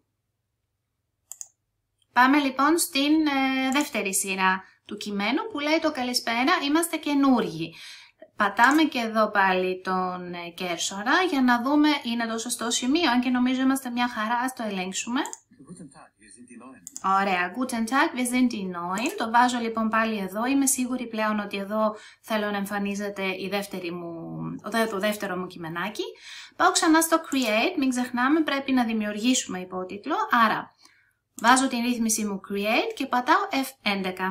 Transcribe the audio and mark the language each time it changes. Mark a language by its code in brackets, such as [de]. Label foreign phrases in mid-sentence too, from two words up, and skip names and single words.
[el] Πάμε λοιπόν στην δεύτερη σειρά του κειμένου που λέει το καλησπέρα, είμαστε καινούργοι. Πατάμε και εδώ πάλι τον κέρσορα για να δούμε, είναι το σωστό σημείο, αν και νομίζω είμαστε μια χαρά, ας το ελέγξουμε. Ωραία, [de] guten Tag, wir sind die Neuen. [el] Το βάζω λοιπόν πάλι εδώ, είμαι σίγουρη πλέον ότι εδώ θέλω να εμφανίζεται το δεύτερο μου κειμενάκι. Πάω ξανά στο create, μην ξεχνάμε πρέπει να δημιουργήσουμε υπότιτλο, άρα βάζω την ρύθμιση μου create και πατάω F11.